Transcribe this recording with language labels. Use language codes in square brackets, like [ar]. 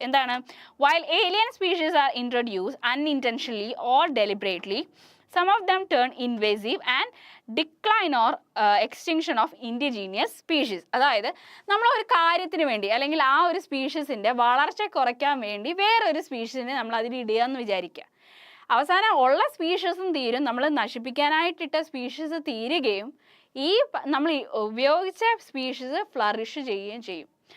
[ml] എന്താണ്? [en] While alien species are introduce unintentionally or deliberately, some of them turn invasive and decline or extinction of indigenous species. [ml] അതായത് നമ്മൾ ഒരു കാര്യത്തിന് വേണ്ടി അല്ലെങ്കിൽ ആ ഒരു സ്പീഷീസിൻ്റെ വളർച്ച കുറയ്ക്കാൻ വേണ്ടി വേറൊരു സ്പീഷീസിനെ നമ്മൾ അതിലിടുക എന്ന് വിചാരിക്കുക. അവസാനം ഉള്ള സ്പീഷീസും തീരും, നമ്മൾ നശിപ്പിക്കാനായിട്ടിട്ട സ്പീഷീസ് തീരുകയും ഈ നമ്മൾ ഉപയോഗിച്ച സ്പീഷീസ് ഫ്ലറിഷ് ചെയ്യുകയും ചെയ്യും.